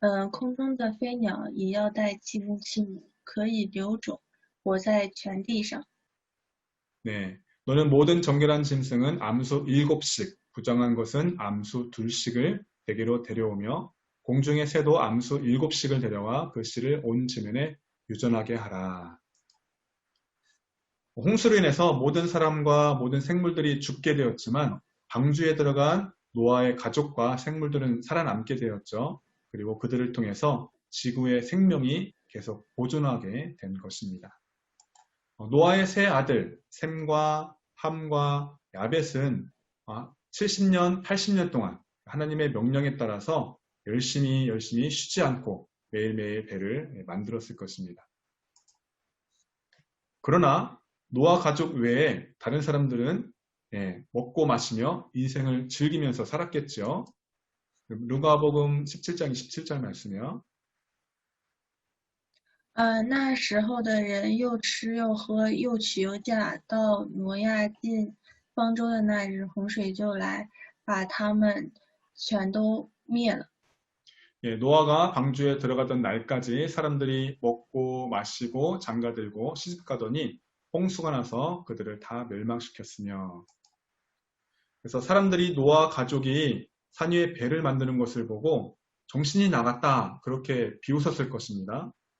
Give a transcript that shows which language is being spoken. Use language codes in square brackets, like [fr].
[zh] 空中的飞鸟也要带7公7母，可以留种，活在全地上。 [ko] 네, 너는 모든 정결한 짐승은 암수 7씩, 부정한 것은 암수 2씩을 대기로 데려오며 공중의 새도 암수 7씩을 데려와 그 씨를 온 지면에 유전하게 하라. 홍수로 인해서 모든 사람과 모든 생물들이 죽게 되었지만 방주에 들어간 노아의 가족과 생물들은 살아남게 되었죠. 그리고 그들을 통해서 지구의 생명이 계속 보존하게 된 것입니다. 노아의 세 아들 셈과 함과 야벳은 70년, 80년 동안 하나님의 명령에 따라서 열심히 쉬지 않고 매일매일 배를 만들었을 것입니다. 그러나 노아 가족 외에 다른 사람들은 먹고 마시며 인생을 즐기면서 살았겠죠. 누가복음 17장 27절 말씀이요. [zh] 那时候的人又吃又喝，又娶又嫁。到挪亚进方舟的那日，洪水就来，把他们全都灭了。 [ko] 노아가 방주에 들어가던 날까지 사람들이 먹고 마시고 장가들고 시집가더니 홍수가 나서 그들을 다 멸망시켰으며. 그래서 사람들이 노아 가족이 산 위에 배를 만드는 것을 보고 정신이 나갔다 그렇게 비웃었을 것입니다.